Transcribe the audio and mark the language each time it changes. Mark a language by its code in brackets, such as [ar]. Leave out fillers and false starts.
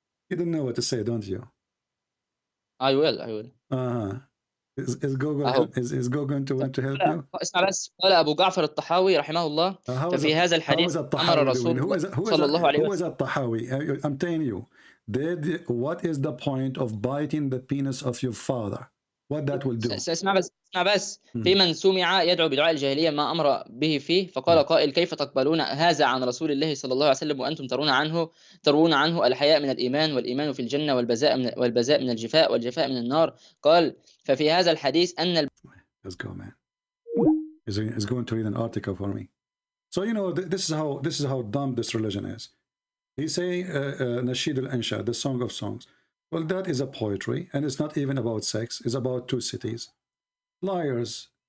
[en] You don't know what to say, don't you? I will. Is Google is Google going to help you? [ar] اسمع بس، قال أبو جعفر الطحاوي رحمه الله ففي هذا الحديث أمر رسول الله صلى الله عليه وسلم. [en] Who is الطحاوي? I'm telling you, what is the point of biting the penis of your father? What that will do? [ar] اسمع بس في من سمع يدعو بدعاء الجاهلية ما أمر به فيه، فقال قائل: كيف تقبلون هذا عن رسول الله صلى الله عليه وسلم وأنتم ترون عنه الحياء من الإيمان، والإيمان في الجنة، والبذاء من الجفاء، والجفاء من النار. قال: ففي هذا الحديث أن [en] Let's go, man. He's going to read an article for me. So you know, this is how dumb this religion is. He say Nasheed al-Ansha, the Song of Songs. Well, that is a poetry, and it's not even about sex. It's about two cities. Liars.